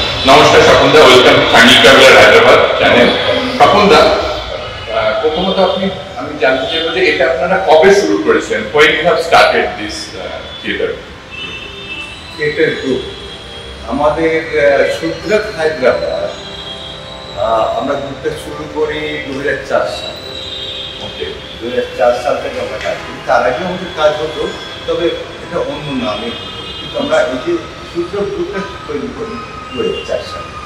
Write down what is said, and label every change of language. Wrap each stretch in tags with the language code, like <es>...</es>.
<bn>নমস্কার স্বপনদা, welcome family traveller Hyderabad channel. স্বপনদা, প্রথমত আমি জানতে চাইবো যে এটা আপনারা কবে শুরু করেছেন?</bn> <en>when you have started this theater group?</en> <bn>আমাদের সুদ্রাক হায়দ্রাবাদ আমরা গ্রুপটা শুরু করি 2004 সাল। ওকে, 2004 সাল থেকে আমরা কাজ করি। তার আগে আমাদের কাজ হতো, তবে এটা অন্য নামে। কিন্তু আমরা এই যে সুদ্রাক গ্রুপটা তৈরি করি 2004 সালে।</bn>